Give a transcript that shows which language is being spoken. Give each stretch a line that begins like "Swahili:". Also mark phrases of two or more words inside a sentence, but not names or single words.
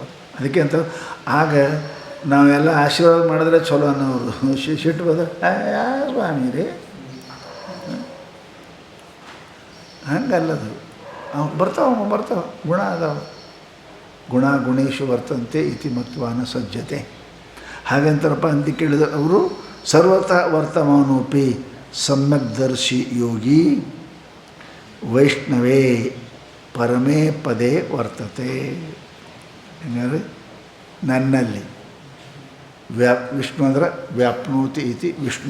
Kannada: ಅದಕ್ಕೆ ಅಂತ ಆಗ ನಾವೆಲ್ಲ ಆಶೀರ್ವಾದ ಮಾಡಿದ್ರೆ ಚಲೋ ಅನ್ನೋರು, ಸಿಟ್ಟು ಬಂದ ಯಾರು ಸ್ವಾಮಿ ರೀ, ಹಂಗಲ್ಲದು. ಅವು ಬರ್ತಾವೆ, ಗುಣ ಅದಾವೆ.
Sanskrit: ಗುಣ ಗುಣೇಶು ವರ್ತಂತೆ ಇತಿ ಮತ್ವಾನ ಸಜ್ಜತೆ.
Kannada: ಹಾಗಂತಾರಪ್ಪ ಅಂತ ಕೇಳಿದ್ರೆ ಅವರು
Sanskrit: ಸರ್ವತಃ ವರ್ತಮಾನೋಪಿ ಸಮ್ಯಕ್ದರ್ಶಿ ಯೋಗಿ ವೈಷ್ಣವೇ ಪರಮೇ ಪದೇ ವರ್ತತೆ.
Kannada: ಹೆಂಗಾದ್ರೆ ನನ್ನಲ್ಲಿ ವಿಷ್ಣು ಅಂದ್ರೆ
Sanskrit: ವ್ಯಾಪ್ನೋತಿ ಇತಿ ವಿಷ್ಣು.